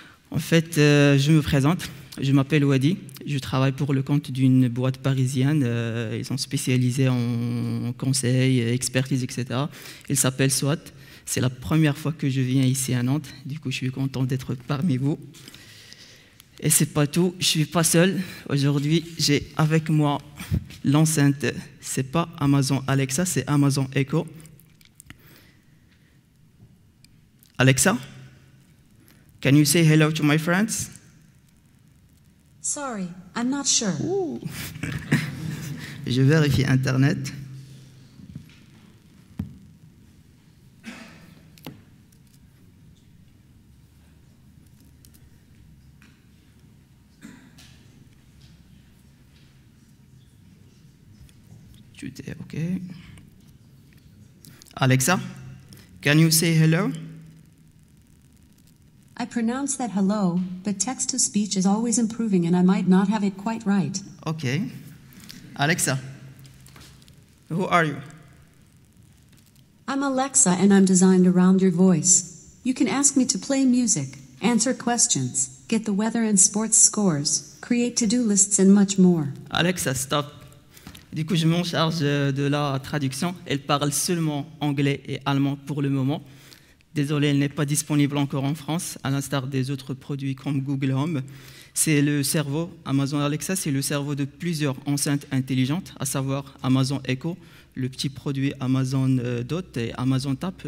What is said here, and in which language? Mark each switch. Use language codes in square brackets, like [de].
[fr] En fait, je me présente, je m'appelle Wadi, je travaille pour le compte d'une boîte parisienne, ils sont spécialisés en conseil, expertise, etc. Ils s'appellent SWAT. C'est la première fois que je viens ici à Nantes, du coup je suis content d'être parmi vous. Et c'est pas tout, je suis pas seul. Aujourd'hui, j'ai avec moi l'enceinte, c'est pas Amazon Alexa, c'est Amazon Echo. [en] Alexa, can you say hello to my friends? Sorry, I'm not sure. [fr] Ouh. Je vérifie Internet. [en] Okay. Alexa, can you say hello? I pronounce that hello, but text-to-speech is always improving and I might not have it quite right. Okay. Alexa, who are you? I'm Alexa and I'm designed around your voice. You can ask me to play music, answer questions, get the weather and sports scores, create to-do lists and much more. Alexa, stop. [fr] Du coup, je m'en charge de la traduction. Elle parle seulement anglais et allemand pour le moment. Désolé, elle n'est pas disponible encore en France, à l'instar des autres produits comme Google Home. C'est le cerveau, Amazon Alexa, c'est le cerveau de plusieurs enceintes intelligentes, à savoir Amazon Echo, le petit produit Amazon Dot et Amazon Tap.